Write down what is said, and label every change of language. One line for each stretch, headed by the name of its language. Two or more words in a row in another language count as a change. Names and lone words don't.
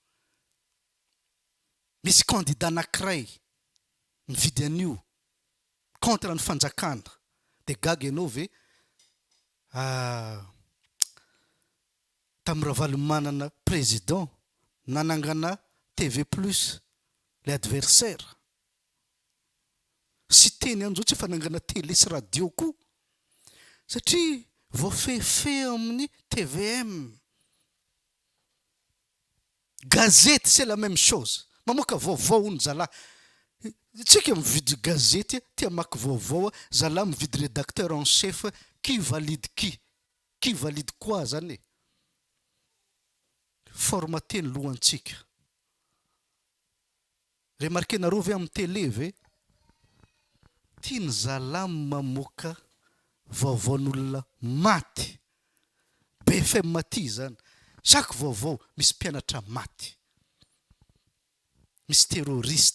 Malagasy: misy candidat anankiray mividy an'io contre ny fanjakana de gaga ianao ve tamin'ny ravalo manana président nanangana TV
French: plus le adversaire
Malagasy: sy teny an'izao tsy fanangana télé sy radio koa satria voafefe amin'ny TVM gazety
French: c'est la même chose
Malagasy: mamoaka vaovao ny zala tsika mividy gazety tia maky vaovao zala mividy
French: rédacteur en chef qui valide qui valide quoi
Malagasy: zany formaté ny lohantsika remarqué nareo ve amin'ny télé ve tiany zala mamoaka vaovaon'olona maty BFM maty zany chaque vaovao misy mpianatra maty misy terroriste